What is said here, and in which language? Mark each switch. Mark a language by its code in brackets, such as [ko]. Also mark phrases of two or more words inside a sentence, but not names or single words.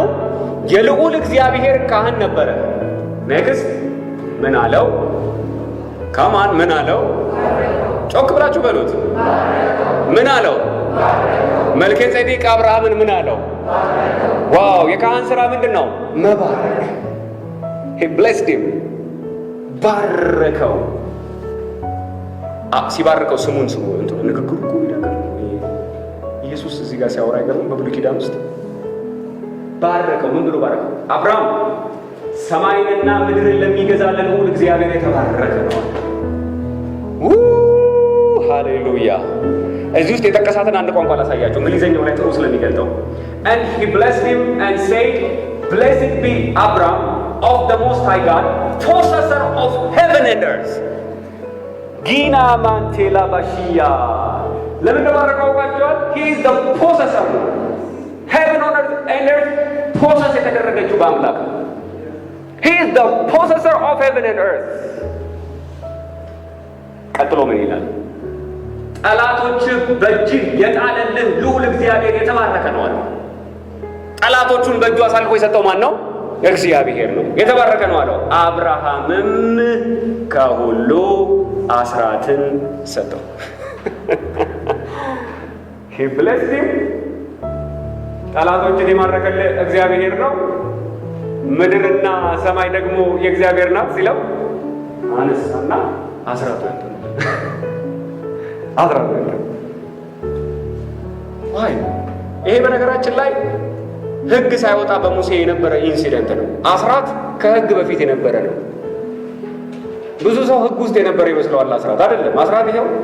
[am] የልዑል እግዚአብሔር ካህን ነበረ። ኔክስት ምን አለው? ካማን ምን አለው? ጮክ ብላችሁ በሉት። ምን አለው? መልከ ጼዴቅ አብርሃምን ምን አለው? ዋው! የካህን ስራ ምንድን ነው? መባረክ። [en] he blessed him [am] ባረከው። ሲባርከው ስሙ እንትን ንግግሩ እኮ ይደንቃል። ኢየሱስ እዚህ ጋር ሲያወራ አይገርም? በብሉይ ኪዳን ውስጥ ባረከው። ምን ብሎ ባረከው? አብርሃም ሰማይንና ምድርን ለሚገዛ ለልዑል እግዚአብሔር የተባረከ ነው። ሃሌሉያ። እዚህ ውስጥ የጠቀሳትን አንድ ቋንቋ ላሳያቸው፣ እንግሊዘኛው ላይ ጥሩ ስለሚገልጠው። [en] and he blessed him and said blessed be Abram of the most high God, possessor of heaven and earth. [am] ጊና ማንቴላ ባሺያ ለምን ተባረከው ባቸዋል? [en] he is the possessor heaven and earth [am] ፖሰስ የተደረገችው በአምላክ ነው። [en] he is the possessor of heaven and earth። [am] ቀጥሎ ምን ይላል? ጠላቶች በእጅ የጣለልህ ልዑል እግዚአብሔር የተባረከ ነው አለ። ጠላቶቹን በእጁ አሳልፎ የሰጠው ማን ነው? እግዚአብሔር ነው። የተባረከ ነው አለው። አብርሃምም ከሁሉ አስራትን ሰጠው። [en] he blessed him። [am] ጠላቶችን የማረከልህ እግዚአብሔር ነው፣ ምድርና ሰማይ ደግሞ የእግዚአብሔር ናት ሲለው አነሳና አስራትን አይ ይሄ በነገራችን ላይ ሕግ ሳይወጣ በሙሴ የነበረ ኢንሲደንት ነው። አስራት ከሕግ በፊት የነበረ ነው። ብዙ ሰው ሕግ ውስጥ የነበረ ይመስለዋል። አስራት አይደለም። አስራት ይኸው